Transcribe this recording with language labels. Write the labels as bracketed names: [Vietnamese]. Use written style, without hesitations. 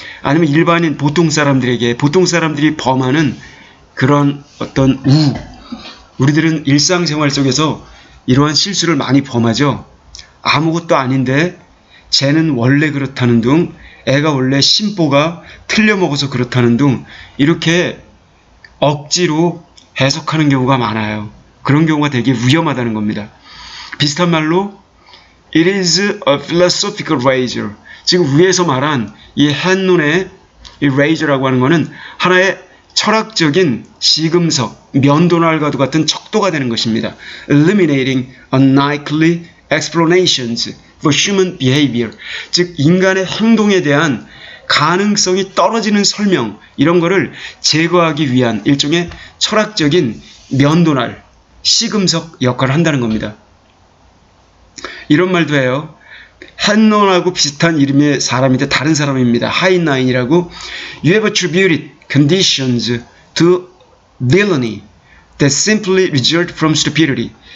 [Korean] 아니면 일반인 보통 사람들이 범하는 그런 어떤 우리들은 일상생활 속에서 이러한 실수를 많이 범하죠. 아무것도 아닌데 쟤는 원래 그렇다는 둥, 애가 원래 심보가 틀려먹어서 그렇다는 둥, 이렇게 억지로 해석하는 경우가 많아요. 그런 경우가 되게 위험하다는 겁니다. 비슷한 말로 [English] It is a philosophical razor. [Korean] 지금 위에서 말한 이 handnon의 이 razor라고 하는 것은 하나의 철학적인 시금석, 면도날과도 같은 척도가 되는 것입니다. [English] Eliminating unlikely explanations for human behavior. [Korean] 즉 인간의 행동에 대한 가능성이 떨어지는 설명, 이런 거를 제거하기 위한 일종의 철학적인 면도날, 시금석 역할을 한다는 겁니다. 이런 말도 해요. handnon하고 비슷한 이름의 사람인데 다른 사람입니다. 하이나인이라고. [English] You have attributed conditions to villainy that simply result from stupidity.